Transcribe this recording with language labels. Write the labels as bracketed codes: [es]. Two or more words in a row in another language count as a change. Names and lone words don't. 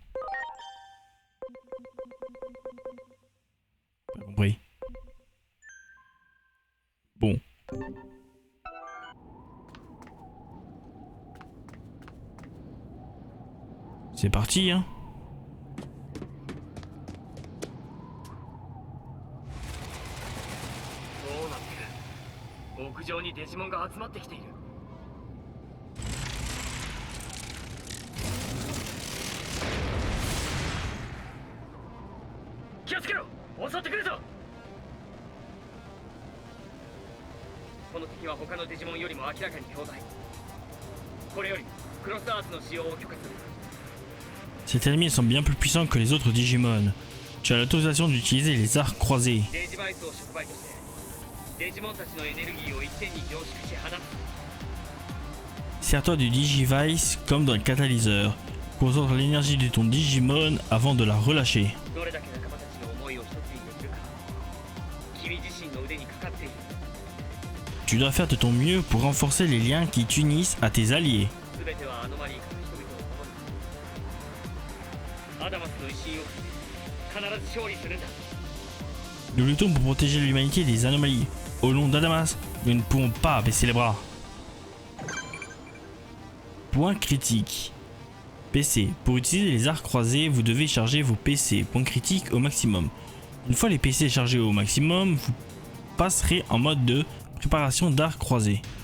[fr] Pas compris. Bon. C'est parti, hein. [ja] どうなってる？屋上にデジモンが集まってきている。気をつけろ！襲ってくるぞ！この敵は他のデジモンよりも明らかに強大。これよりクロスアーツの使用を許可する。 [fr] Cet ennemi sont bien plus puissants que les autres Digimon. Tu as l'autorisation d'utiliser les arcs croisés. [ja] デジバイスを触媒としてデジモンたちのエネルギーを一点に凝縮し放つ。 [fr] Sers-toi du Digivice comme d'un catalyseur. Concentre l'énergie de ton Digimon avant de la relâcher. [ja] どれだけ仲間たちの思いを一つにできるか君自身の腕にかかっている。 [fr] Tu dois faire de ton mieux pour renforcer les liens qui t'unissent à tes alliés. [ja] 全てはアノマリーから人々を守る。アダマスの威信を必ず勝利するんだ。 [fr] Nous luttons pour protéger l'humanité des anomalies. Au nom d'Adamas, nous ne pouvons pas baisser les bras. Point critique. PC. Pour utiliser les arcs croisés, vous devez charger vos PC. Point critique au maximum. Une fois les PC chargés au maximum, vous passerez en mode de préparation d'arcs croisés.